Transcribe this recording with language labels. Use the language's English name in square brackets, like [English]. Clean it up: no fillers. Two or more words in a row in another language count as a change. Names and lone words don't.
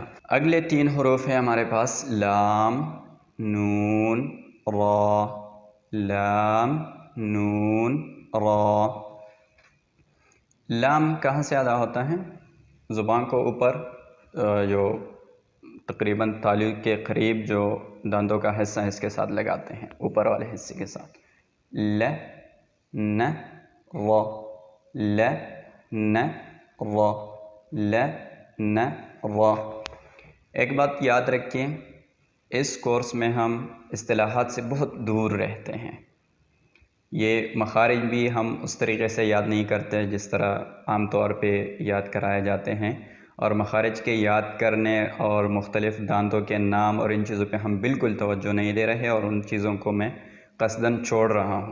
[Urdu] اگلے 3 حروف ہیں ہمارے پاس لام، نون، را، لام، نون، را۔ لام کہاں سے ادا ہوتا ہے؟ زبان کو اوپر جو تقریباً تالی کے قریب جو دانتوں کا حصہ ہے اس کے ساتھ لگاتے ہیں، اوپر والے حصے کے ساتھ۔ ل، ن، را، ل، ن، را، ل، ن، را۔ ایک بات یاد رکھیں، اس کورس میں ہم اصطلاحات سے بہت دور رہتے ہیں۔ یہ مخارج بھی ہم اس طریقے سے یاد نہیں کرتے جس طرح عام طور پہ یاد کرائے جاتے ہیں، اور مخارج کے یاد کرنے اور مختلف دانتوں کے نام اور ان چیزوں پہ ہم بالکل توجہ نہیں دے رہے، اور ان چیزوں کو میں قصداً چھوڑ رہا ہوں۔